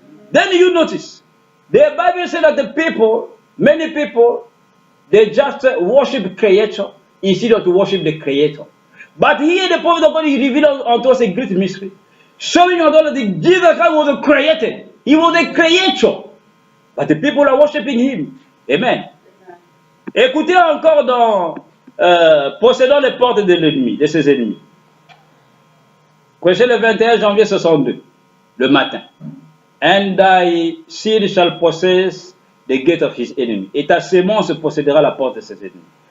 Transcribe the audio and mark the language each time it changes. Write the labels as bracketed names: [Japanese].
[English] Then you notice, the Bible says that the people, many people, they just worship creator instead of to worship the Creator. But here the prophet of God revealed unto us a great mystery, showing us that Jesus Christ was created. He was a creator. But the people are worshiping him. Amen. [French] Écoutez encore dans possédant les portes de l'ennemi, de ses ennemis. Prêché le 21 janvier 62, le matin. [English] And thy seed shall possess the gate of his enemy. [French] Et ta sémence possédera la porte de ses ennemis.